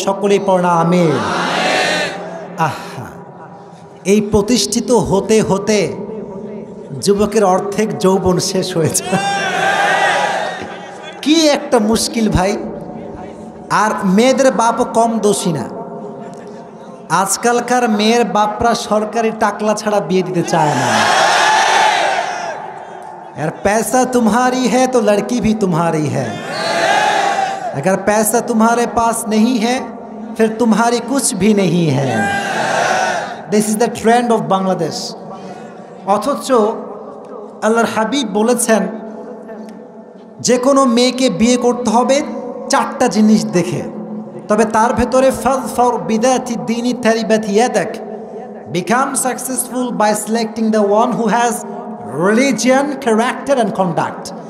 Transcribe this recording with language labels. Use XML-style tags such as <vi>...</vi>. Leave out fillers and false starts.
<bn>সকলেই পড়না আমিন। আহা, এই প্রতিষ্ঠিত হতে হতে যুবকের অর্ধেক যৌবন শেষ হয়েছে। কি একটা মুশকিল ভাই। আর মেয়েদের বাপও কম দোষী না। আজকালকার মেয়ের বাপরা সরকারি টাকলা ছাড়া বিয়ে দিতে চায় না।</bn> <hi>यार पैसा तुम्हारी है तो लड़की भी तुम्हारी है, अगर पैसा तुम्हारे पास नहीं है फिर तुम्हारी कुछ भी नहीं है।</hi> <en>This is the trend of Bangladesh.</en> <bn>অথচ আল্লাহর হাবিব বলেছেন যে কোনো মেয়েকে বিয়ে করতে হবে 4টা জিনিস দেখে, তবে তার ভেতরে</bn> <ar>ফাযফার বিদাতি দ্বীনি তারিবাত ইয়াদাক,</ar> <en>Become successful by selecting the one who has religion, character and conduct.</en>